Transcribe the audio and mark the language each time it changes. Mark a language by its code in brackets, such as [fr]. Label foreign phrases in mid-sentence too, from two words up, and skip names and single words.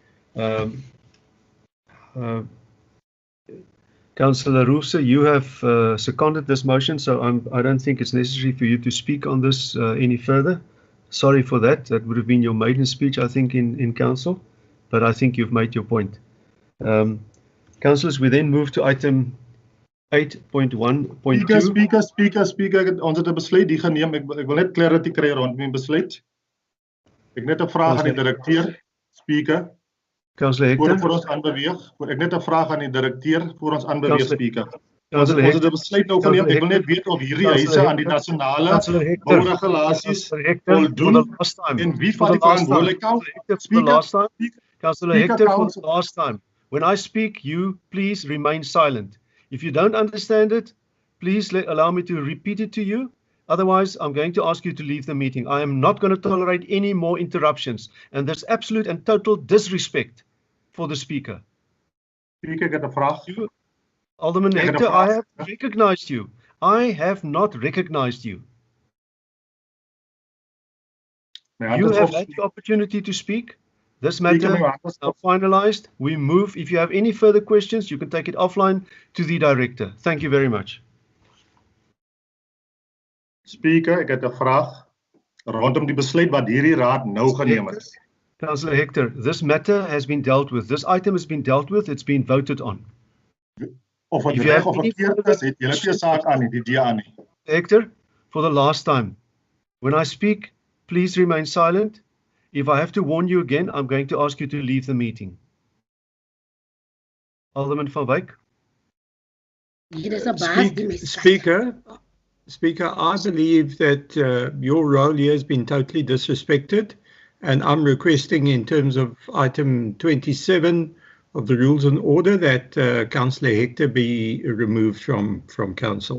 [en] Councillor Roose, you have seconded this motion, so I don't think it's necessary for you to speak on this any further. Sorry for that. That would have been your maiden speech, I think, in council, but I think you've made your point. Councillors, we then move to item 8.1.2. Speaker, [af] ons het 'n besluit die geneem. Ek wil net clarity kry rond my besluit. Ek net 'n vraag aan die direkteur, Speaker. [en] Councillor Hector. [af] Voor ons aanbeweeg. Ek net 'n vraag aan die direkteur voor ons aanbeweeg, Speaker. Ons [en] Councillor [af] het 'n besluit nou geneem. Ek wil net weet of hierdie huise aan die nasionale bouregulasies voldoen en wie vat die verantwoordelikheid? [en] Speaker. Councillor Hector, for the last time. When I speak, you please remain silent. If you don't understand it, please allow me to repeat it to you. Otherwise, I'm going to ask you to leave the meeting. I am not going to tolerate any more interruptions. And there's absolute and total disrespect for the speaker. Speaker, [af] ek het 'n vraag. [en] Alderman Hector, I have recognized you. I have not recognized you. You have had the opportunity to speak. This matter is now finalized. We move. If you have any further questions, you can take it offline to the director. Thank you very much. Speaker, [af] ek het 'n vraag rondom die besluit wat hierdie raad nou geneem het. [en] Councillor Hector, this matter has been dealt with. This item has been dealt with. It's been voted on. [af] Of het reg of verkeerd is, het julle nie saak aan nie, die DA nie. [en] Hector, for the last time, when I speak, please remain silent. If I have to warn you again, I'm going to ask you to leave the meeting. Alderman van Wyk. Speaker, I believe that your role here has been totally disrespected, and I'm requesting in terms of item 27 of the Rules and Order that Councillor Hector be removed from council.